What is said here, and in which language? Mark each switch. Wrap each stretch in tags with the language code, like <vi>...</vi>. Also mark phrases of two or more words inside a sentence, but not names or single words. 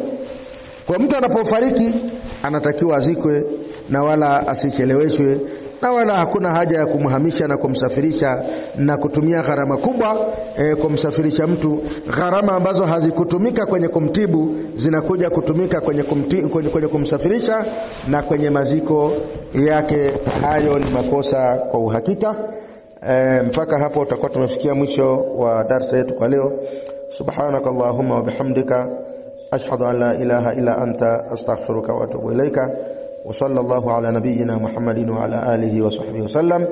<sw>Kwa mtu anapofariki anatakiwa azikwe na wala asicheleweshwe, na wala hakuna haja ya kumhamisha na kumsafirisha na kutumia gharama kubwa kumsafirisha mtu. Gharama ambazo hazikutumika kwenye kumtibu zinakuja kutumika kwenye kumsafirisha na kwenye maziko yake. Hayo ni makosa kwa uhakika. Mpaka hapo tutakuwa tumefikia mwisho wa darasa yetu kwa leo.</sw> <ar>سبحانك اللهم وبحمدك أشهد أن لا إله إلا أنت أستغفرك وأتوب إليك. وصلى الله على نبينا محمد وعلى آله وصحبه وسلم.</ar>